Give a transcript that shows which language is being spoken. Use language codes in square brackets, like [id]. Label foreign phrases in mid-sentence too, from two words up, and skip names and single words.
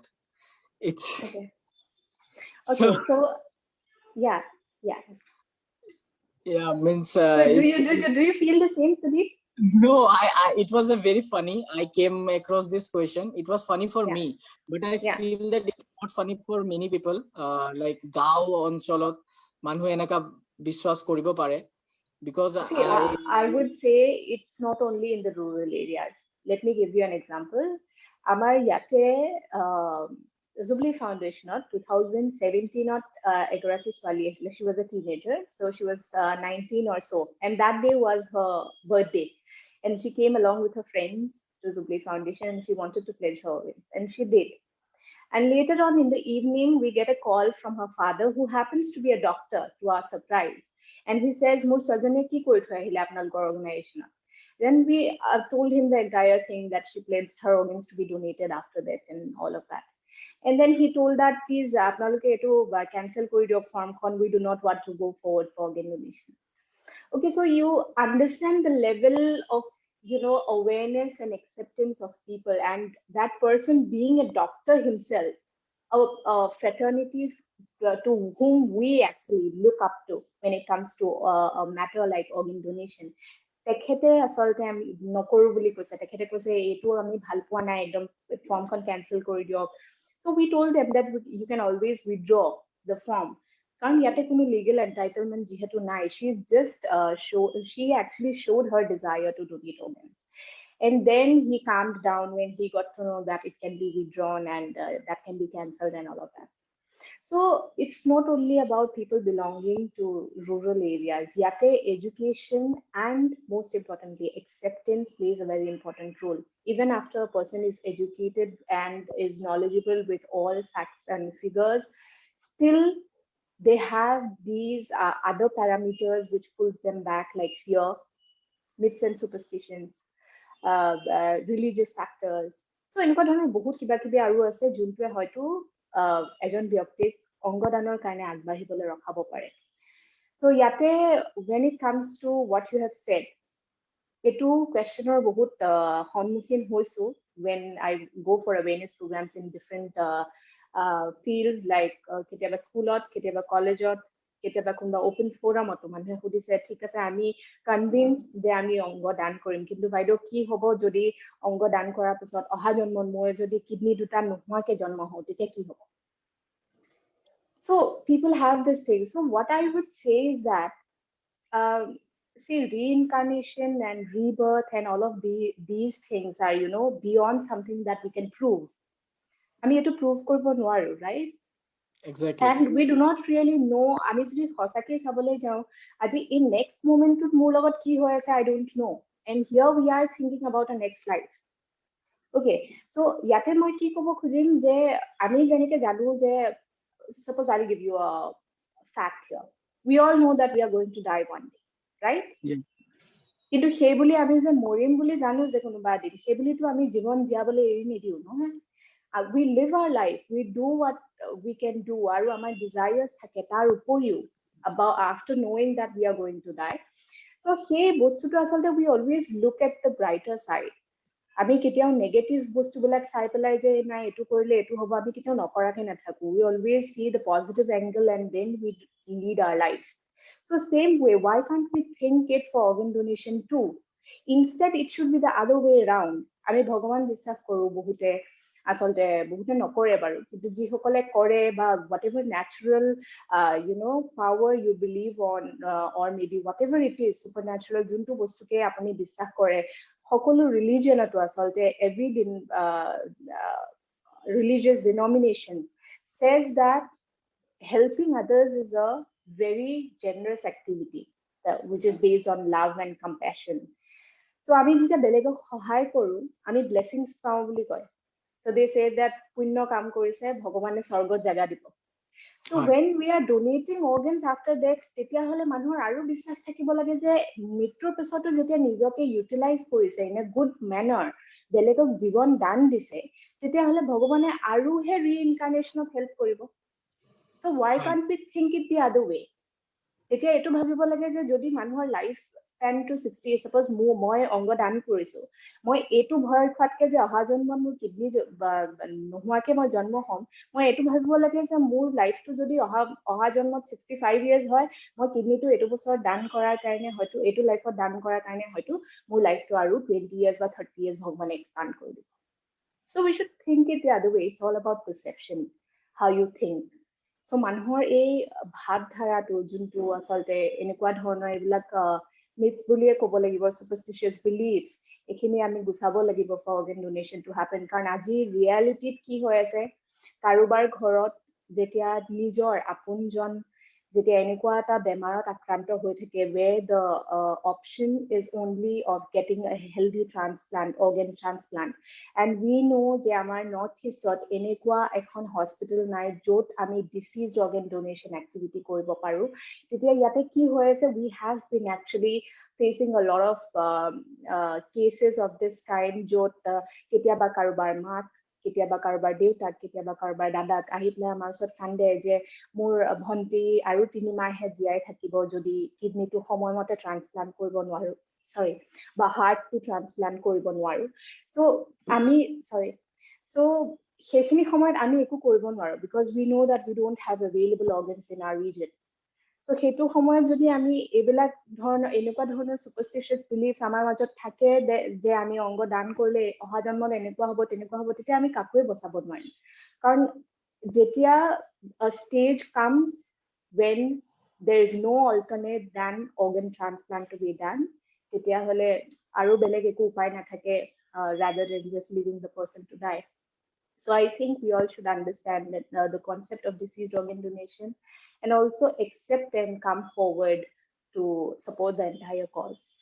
[en] It's okay. Okay, so yeah, means so do you feel the same, Sudeep? No, it was a very funny. I came across this question. It was funny for me, but I feel that it's not funny for many people. [as] Like গাঁও অঞ্চলত মানুহ এনেকা বিশ্বাস কৰিব পাৰে, [en] because see, I would say it's not only in the rural areas. Let me give you an example. [as] আমাৰ ইয়াতে Jubilee Foundation 2017 এগৰাকী ছোৱালী আছিলে. [en] She was a teenager, so she was 19 or so, and that day was her birthday, and she came along with her friends to Jubilee Foundation, and she wanted to pledge her organs, and she did. And later on in the evening, we get a call from her father, who happens to be a doctor, to our surprise, and he says, [as] "মোৰ সজনে কি কৈ থৈ আহিলে আপোনালোকৰ organization." [en] Then we told him the entire thing, that she pledged her organs to be donated after death and all of that. And then he told that, please [as] আপোনালোকে এইটো cancel কৰি দিয়ক ফৰ্মখন, [en] we do not want to go forward for organ donation. Okay, so you understand the level of awareness and acceptance of people, and that person being a doctor himself, a fraternity to whom we actually look up to when it comes to a matter like organ donation. [as] তেখেতে আচলতে আমি নকৰো বুলি কৈছে, তেখেতে কৈছে এইটো আমি ভাল পোৱা নাই, একদম [en] formখন cancel [as] কৰি দিয়ক। [en] So we told them that you can always withdraw the form. [as] কাৰণ ইয়াতে কোনো [en] legal entitlement [as] যিহেতু নাই, [en] she actually showed her desire to donate organs. And then he calmed down when he got to know that it can be withdrawn and that can be cancelled and all of that. So it's not only about people belonging to rural areas. Yate education and most importantly acceptance plays a very important role. Even after a person is educated and is knowledgeable with all facts and figures, still they have these other parameters which pulls them back, like fear, myths and superstitions, religious factors. [as] So এনেকুৱা ধৰণৰ বহুত কিবা কিবি আৰু আছে যোনটোৱে হয়তো এজন ব্যক্তিক অংগদানৰ কাৰণে আগবাঢ়িবলৈ ৰখাব পাৰে। [en] So ইয়াতে when it comes to what you have said, [as] এইটো কুৱেশ্যনৰ বহুত সন্মুখীন হৈছো [en] when I go for awareness programs in different fields, like [as] কেতিয়াবা স্কুলত, কেতিয়াবা কলেজত, কেতিয়াবা কোনোবা অপেন ফোৰামতো মানুহে সুধিছে ঠিক আছে আমি কনভিন্সড যে আমি অংগ দান কৰিম, কিন্তু বাইদেউ কি হ'ব যদি অংগ দান কৰাৰ পিছত অহা জন্মত মই যদি কিডনি দুটা নোহোৱাকে জন্ম হওঁ তেতিয়া কি হ'ব? [en] So people have this thing. So what I would say is that see, reincarnation and rebirth and all of these things are, you know, beyond something that we can prove. [as] আমি এইটো prove কৰিব নোৱাৰো, [en] right? Exactly. And we do not really know. [as] আমি যদি সঁচাকে চাবলৈ যাওঁ আজি এই [en] next momentত [as] মোৰ লগত কি হৈ আছে [en] I don't know, and here we are thinking about a next life. [as] Okay, so ইয়াতে মই কি ক'ব খুজিম যে আমি যেনেকে জানো যে [en] suppose I'll give you a fact here. We all know that we are going to die one day, right? Yeah. [as] কিন্তু সেই বুলি আমি যে মৰিম বুলি জানো যে কোনোবা দিন, সেই বুলিতো আমি জীৱন জীয়াবলৈ এৰি নিদিওঁ নহয়। [en] We live our life, we do what we can do, [as] আৰু আমাৰ desires থাকে তাৰ উপৰিও [en] about after knowing that we are going to die. So [as] সেই বস্তুটো আচলতে [en] we always look at the brighter side. [as] আমি কেতিয়াও নেগেটিভ বস্তুবিলাক চাই পেলাই যে নাই এইটো কৰিলে এইটো হ'ব আমি কেতিয়াও নকৰাকে নাথাকো। [en] We always see the positive angle and then we lead our life. So same way, why can't we think it for organ donation too? Instead, it should be the other way around. [as] আমি ভগৱান বিশ্বাস কৰো বহুতে, আচলতে বহুতে নকৰে বাৰু, কিন্তু যিসকলে কৰে বা [en] whatever natural you know power you believe on or maybe whatever it is supernatural [as] যোনটো বস্তুকে আপুনি বিশ্বাস কৰে, সকলো ৰিলিজিয়নতো আচলতে [en] every religious denomination says that helping others is a very generous activity which is based on love and compassion. [as] So আমি যেতিয়া বেলেগক সহায় কৰো আমি blessings পাওঁ বুলি কয়. [en] So they say that [as] পুণ্য কাম কৰিছে ভগৱানে স্বৰ্গত জাগা দিব. [en] So when we are donating organs after death, [as] তেতিয়া হলে মানুহৰ আৰু বিশ্বাস থাকিব লাগে যে মৃত্যুৰ পিছতো যেতিয়া নিজকে ইউটিলাইজ কৰিছে [en] in a good manner, [as] বেলেগক জীৱন দান দিছে, তেতিয়া হলে ভগৱানে আৰুহে reincarnationত help কৰিব. [en] So why can't we think it the other way? [as] তেতিয়া এইটো ভাবিব লাগে যে যদি মানুহৰ [en] life span to [as] 60, সাপোজ মই অংগ দান কৰিছো, মই এইটো ভয় খোৱাতকে যে অহা জন্মত মোৰ কিডনি নোহোৱাকে মই জন্ম হ'ম, মই এইটো ভাবিব লাগে যে মোৰ লাইফটো যদি অহা জন্মত 65 ইয়াৰ্ছ হয়, মই কিডনিটো এইটো বছৰত দান কৰাৰ কাৰণে হয়তো এইটো লাইফত দান কৰাৰ কাৰণে হয়তো মোৰ লাইফটো আৰু 20 ইয়াৰ্ছ বা 30 ইয়াৰ্ছ ভগৱানে এক্সপান্ড কৰি দিব। [en] So we should think it the other way. It's all about perception, how you think. [as] So মানুহৰ এই ভাৱধাৰাটো যোনটো আচলতে এনেকুৱা ধৰণৰ এইবিলাক myths বুলিয়ে ক'ব লাগিব, [en] superstitious beliefs, [as] এইখিনি আমি গুচাব লাগিব [en] for organ donation to happen. [as] কাৰণ আজি ৰিয়েলিটিত কি হৈ আছে, কাৰোবাৰ ঘৰত যেতিয়া নিজৰ আপোনজন যেতিয়া এনেকুৱা এটা বেমাৰত আক্ৰান্ত হৈ থাকে [en] where the option is only of getting a healthy transplant, organ transplant, [as] and [en] we know [as] যে আমাৰ নৰ্থ ইষ্টত এনেকুৱা এখন হস্পিটেল নাই য'ত আমি [en] deceased organ donation activity [as] কৰিব পাৰো, তেতিয়া ইয়াতে কি হৈ আছে, [en] we have been actually facing a lot of cases of this kind, [as] য'ত কেতিয়াবা কাৰোবাৰ মাক, কেতিয়াবা কাৰোবাৰ দেউতাক, কেতিয়াবা কাৰোবাৰ দাদাক আহি পেলাই আমাৰ ওচৰত কান্দে যে মোৰ ভণ্টি আৰু 3 মাহহে জীয়াই থাকিব যদি কিডনিটো সময়মতে ট্ৰান্সপ্লান্ট কৰিব নোৱাৰো, সৰি বা হাৰ্টটো ট্ৰান্সপ্লান্ট কৰিব নোৱাৰো। [en] So [as] সেইখিনি সময়ত আমি একো কৰিব নোৱাৰো [en] because we know that we don't have available organs in our region. [as] So সেইটো সময়ত যদি আমি এইবিলাক ধৰণৰ এনেকুৱা ধৰণৰ [en] superstitious beliefs [as] আমাৰ মাজত থাকে যে আমি অংগ দান কৰিলে অহা জন্মত এনেকুৱা হ'ব তেনেকুৱা হ'ব তেতিয়া আমি কাকোৱে বচাব নোৱাৰিম কাৰণ যেতিয়া [en] a stage comes when there is no alternate than organ transplant to be done [as] তেতিয়া হলে আৰু বেলেগ একো উপায় নাথাকে [en] rather than just leaving the person to die. So I think we all should understand that the concept of deceased organ donation and also accept and come forward to support the entire cause.